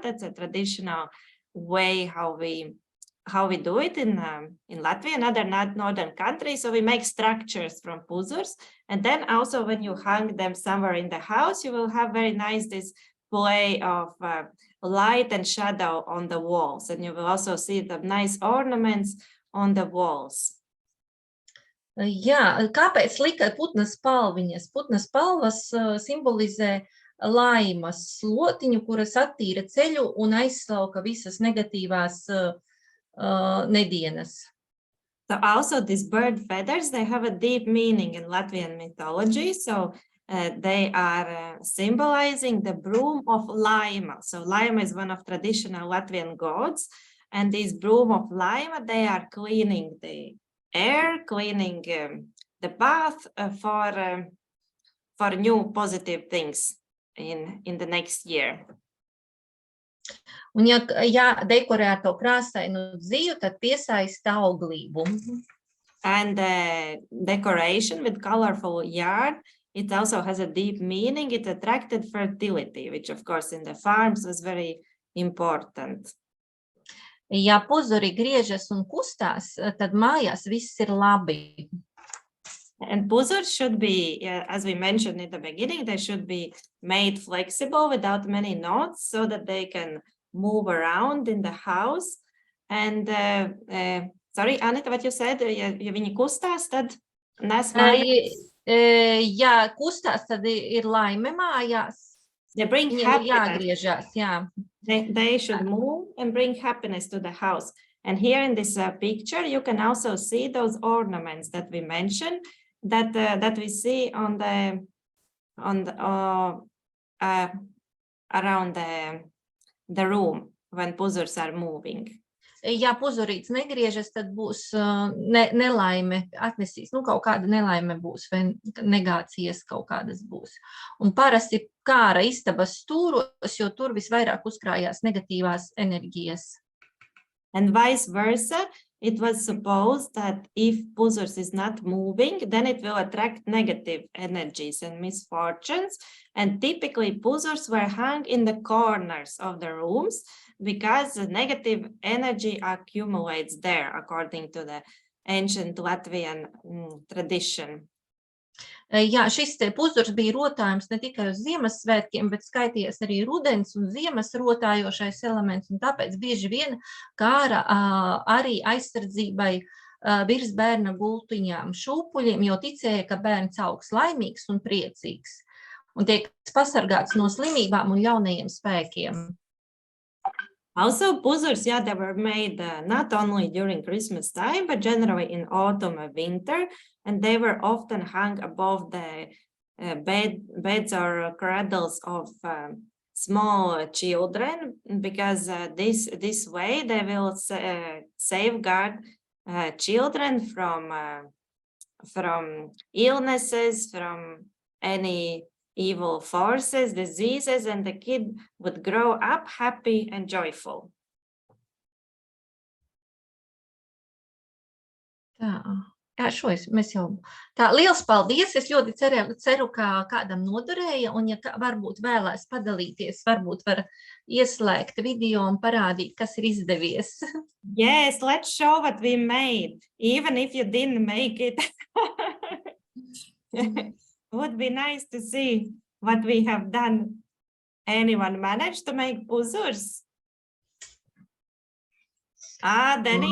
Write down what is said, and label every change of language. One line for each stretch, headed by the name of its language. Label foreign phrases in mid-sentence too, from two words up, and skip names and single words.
English: That's a traditional way how we do it in Latvia and other northern countries. So we make structures from puzurs, and then also when you hang them somewhere in the house, you will have very nice this play of light and shadow on the walls, and you will also see the nice ornaments on the walls.
Latvian: Jā, kāpēc lika putnas spalviņas? Putnas spalvas simbolizē laimas slotiņu, kuras attīra ceļu un aizslauka visas negatīvās nedienas.
English: So also these bird feathers, they have a deep meaning in Latvian mythology. So they are symbolizing the broom of Laima. So Laima is one of traditional Latvian gods, and this broom of Laima, they are cleaning the air, cleaning the path for new positive things in the next year.
Latvian: Un ja dekorē ar to krāsainu dzīvu, tad piesaista auglību.
English: And decoration with colorful yarn, it also has a deep meaning. It attracted fertility, which of course in the farms was very important.
Latvian: Ja puzuri griežas un kustās, tad mājās viss ir labi.
English: And puzurs should be, as we mentioned in the beginning, they should be made flexible without many knots so that they can move around in the house. And sorry, Anita, what you said,
Latvian: ja viņi kustās, tad nes mājās. Ja kustās, tad ir laime mājās.
English: They bring
Latvian: Viņiem ir
English: happiness.
Latvian: jāgriežās, jā.
English: They should move and bring happiness to the house. And here in this picture, you can also see those ornaments that we mentioned, that we see on the around the room when puzurs are moving.
Latvian: Ja puzurīts negriežas, tad būs nelaime, atnesīs, kaut kāda nelaime būs, vai negācijas kaut kādas būs. Un parasti kāra istabas stūros, jo tur visvairāk uzkrājās negatīvās enerģijas.
English: And vice versa, it was supposed that if puzurs is not moving, then it will attract negative energies and misfortunes. And typically puzurs were hung in the corners of the rooms because the negative energy accumulates there, according to the ancient Latvian tradition.
Latvian: Jā, šis te puzurs bija rotājums ne tikai uz Ziemassvētkiem, bet skaities arī rudens un ziemas rotājošais elements, un tāpēc bieži vien kāra arī aizsardzībai virs bērna gultiņām šūpuļiem, jo ticēja, ka bērns augs laimīgs un priecīgs, un tiek pasargāts no slimībām un ļaunajiem spēkiem.
English: Also, puzurs, they were made not only during Christmas time, but generally in autumn and winter, and they were often hung above the beds or cradles of small children, because this way they will safeguard children from illnesses, from any evil forces, diseases, and the kid would grow up happy and joyful.
Latvian: Jā, mēs jau tā, liels paldies, es ļoti ceru, ka kādam noderēja, un ja varbūt vēlēs padalīties, varbūt var ieslēgt video un parādīt, kas ir izdevies.
English: Yes, let's show what we made, even if you didn't make it. Would be nice to see what we have done. Anyone managed to make puzurs? Denny.